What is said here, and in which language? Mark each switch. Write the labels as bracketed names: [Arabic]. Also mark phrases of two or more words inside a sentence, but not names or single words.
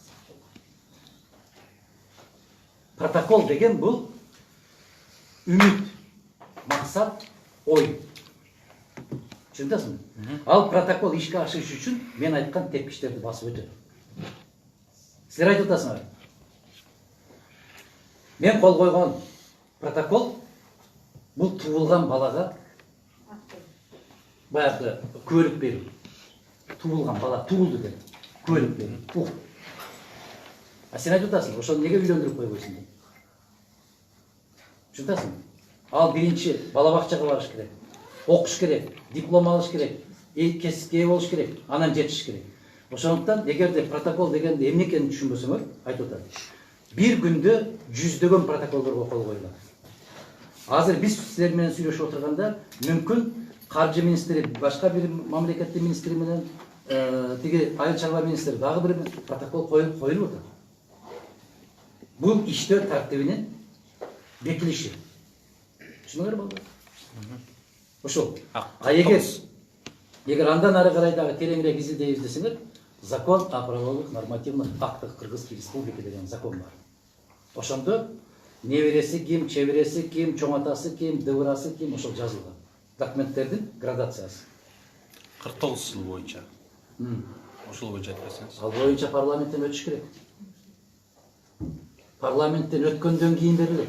[Kyrgyz] Протокол деген бул үмүт, максат, ой. Түшүндүңүзбү? Ал протокол ишке ашыш үчүн мен айткан тепкичтерди басып өтөт. Силер айтып атасыңар. Мен кол койгон [Kazakh] Протокол бұл туылған балаға баяғы көлік беру. Туылған бала туылды деп көлік беру. А сен айтып отырсың, ошоны неге үйлендіріп қойбойсың деп. Түсінесің? [Kyrgyz] Ал биринчи балабақшаға барыш керек, оқыш керек, диплом алыш керек, кәсіпке болуш керек, анан жетиш керек. Ошондуктан эгерде протокол дегенде эмне экенин түшүнбөсөңөр, айтып атат. Бир күндө 100дөгөн протоколдорго кол коюлат. Азыр биз силер менен сүйлөшүп отурганда мүмкүн каржы министри, башка бир мамлекеттин министри менен тиги айыл чарба министри дагы бир протокол коюлуп атат. Бул иштөө тартибинин бекилиши. Түшүнүңөр болду? Ошол. А эгер андан ары карай дагы тереңирээк изилдей издесеңер, [Russian] закон о правовых нормативных актах Кыргызской Республики [Kyrgyz] деген закон бар. Ошондо небереси ким, чебереси ким, чоң атасы ким, дыбырасы ким, ошол жазылган. Документтердин градациясы. 49 жыл боюнча. Ошол боюнча айтпасаңыз. Ал боюнча парламенттен өтүш керек. Парламенттен өткөндөн кийин берилет.